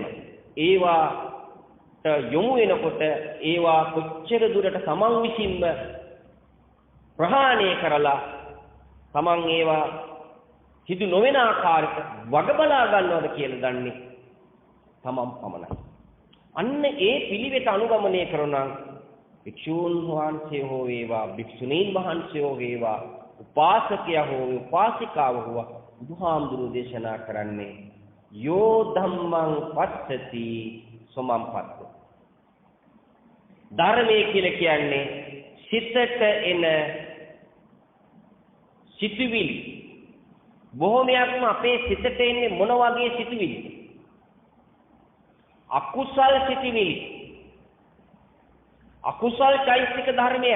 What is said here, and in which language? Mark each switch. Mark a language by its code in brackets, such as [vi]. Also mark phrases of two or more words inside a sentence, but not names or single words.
[si] ඒවාට යොමු වෙනකොට ඒවා කොච්චර දුරට තමන් විසින්ම ප්‍රහාණය කරලා තමන් ඒවා සිදු නොවන ආකාරයට වග බලා ගන්නවද කියලා දන්නේ තමන් පමණයි. අන්න ඒ පිළිවෙත අනුගමනය කරනවා භික්ෂූන් වහන්සේ හෝ වේවා භික්ෂුණීන් වහන්සේ හෝ වේවා උපාසකයා හෝ උපාසිකාව හෝ බුදුහාමුදුරුවෝ දේශනා කරන්නේ [pi] යෝ ධම්මං පස්සති සමං පත්ත. [si] ධර්මයේ කියලා කියන්නේ සිතට එන සිතුවිලි. බොහෝමයක්ම අපේ සිතට එන්නේ මොන වගේ සිතුවිලි? අකුසල් සිතුවිලි. අකුසල් චෛතසික ධර්මයන්.